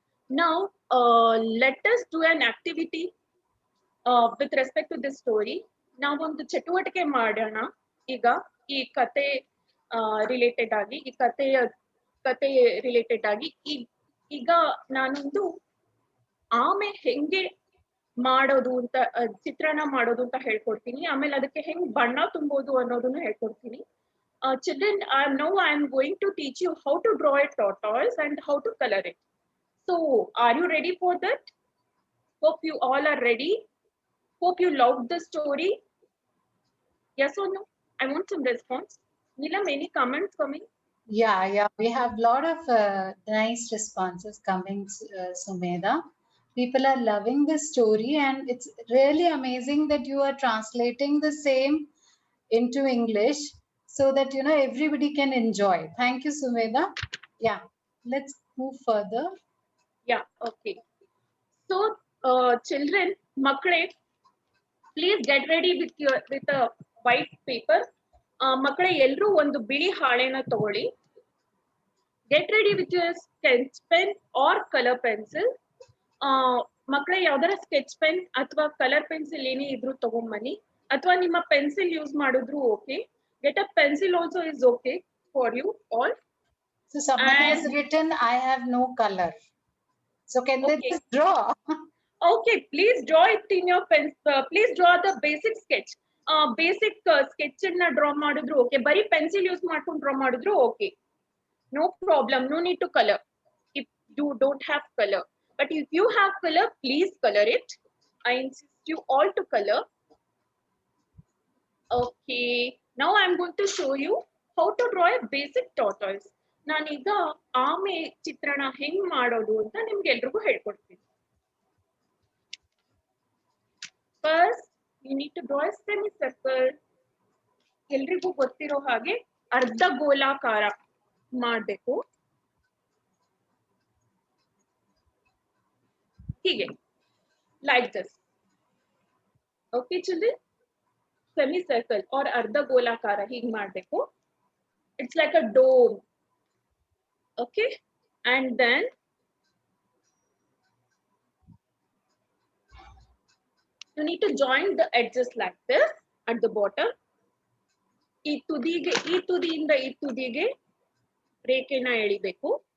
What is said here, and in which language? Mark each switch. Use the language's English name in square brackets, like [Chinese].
[English] Now, let us do an activity with respect to this story. [Kannada] ನಾವೊಂದು ಚಟುವಟಿಕೆ ಮಾಡೋಣ ಈಗ ಈ ಕತೆ ರಿಲೇಟೆಡ್ ಆಗಿ ಈ ಕತೆ ರಿಲೇಟೆಡ್ ಆಗಿ ಈಗ ನಾನೊಂದು ಆಮೆ ಹೆಂಗೆ ಮಾಡೋದು ಅಂತ ಚಿತ್ರಣ ಮಾಡೋದು ಅಂತ ಹೇಳ್ಕೊಡ್ತೀನಿ. ಆಮೇಲೆ ಅದಕ್ಕೆ ಹೆಂಗ್ ಬಣ್ಣ ತುಂಬೋದು ಅನ್ನೋದನ್ನ ಹೇಳ್ಕೊಡ್ತೀನಿ. [English] Children, I am going to teach you how to draw a tortoise and how to color it. So, are you ready for that? Hope you all are ready. Hope you loved the story. Yes or no? I want some response. Neelam, any comments coming? Yeah. We have a lot of nice responses coming, Sumedha. People are loving this story, and it's really amazing that you are translating the same into English so that everybody can enjoy. Thank you, Sumedha. Yeah, let's move further. Yeah, okay. So, children, makle, please get ready with a white paper. [Kannada] ಮಕ್ಕಳೇ ಎಲ್ಲರೂ ಒಂದು ಬಿಳಿ ಹಾಳೆನ ತಗೊಳ್ಳಿ. [English] Get ready with your sketch pen or color pencil. [Kannada] ಮಕ್ಕಳೇ ಯಾವ್ದಾರ sketch pen ಅಥವಾ colour pencil ಏನೇ ಇದ್ರು ತಗೊಂಬನ್ನಿ, ಅಥವಾ ನಿಮ್ಮ ಪೆನ್ಸಿಲ್ ಯೂಸ್ ಮಾಡಿದ್ರು okay. [English] Get a pencil also is okay for you all. So someone has written, I have no color. So can they just draw? Okay, please draw it in your pen. Please draw the basic sketch. [Kannada] Basic sketch na draw ಮಾಡಿದ್ರು okay. ಬರೀ pencil use ಮಾಡ್ಕೊಂಡು draw ಮಾಡಿದ್ರು okay. [English] No problem. No need to color if you don't have color. But if you have color, please color it. I insist you all to color. Okay. Now I am going to show you how to draw a basic tortoise. [Kannada] ನಾನೀಗ ಆಮೆ ಚಿತ್ರಣ ಹೆಂಗ್ ಮಾಡೋದು ಅಂತ ನಿಮ್ಗೆ ಎಲ್ರಿಗೂ ಹೇಳ್ಕೊಡ್ತೀನಿ. [English] First, you need to draw a semicircle. [Kannada] ಎಲ್ರಿಗೂ ಗೊತ್ತಿರೋ ಹಾಗೆ ಅರ್ಧ ಗೋಲಾಕಾರ ಮಾಡಬೇಕು. [English] ಹೀಗೆ, like this. Okay, children? [Kannada] Semicircle or ಅರ್ಧ ಗೋಲಾಕಾರ ಹೀಗೆ ಮಾಡಬೇಕು. [English] It's like a dome. Okay? And then you need to join the edges like this at the bottom. [Kannada] ಈ ತುದಿಯಿಂದ ಈ ತುದಿಗೆ ರೇಖೆನ ಎಳಿಬೇಕು.